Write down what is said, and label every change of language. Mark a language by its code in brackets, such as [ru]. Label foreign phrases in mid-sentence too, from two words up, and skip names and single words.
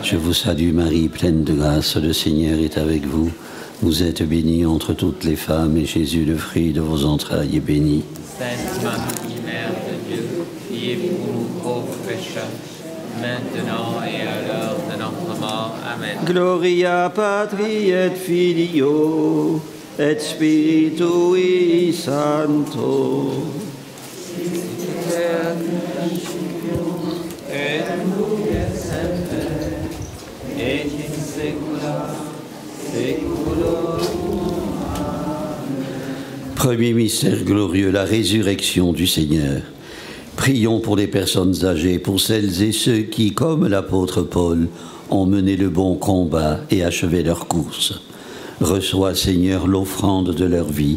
[fr] Je vous salue Marie, pleine de grâce, le Seigneur est avec vous. Vous êtes bénie entre toutes les femmes, et Jésus, le fruit de vos entrailles, est béni. Sainte Marie, Mère de Dieu, priez pour nous pauvres pécheurs, maintenant et à l'heure de notre mort. Amen. [la] Gloria Patri et Filio et Spiritui Sancto. Et nous et in secula seculorum. [fr] Premier mystère glorieux, la résurrection du Seigneur. Prions pour les personnes âgées, pour celles et ceux qui, comme l'apôtre Paul, ont mené le bon combat et achevé leur course. Reçois, Seigneur, l'offrande de leur vie.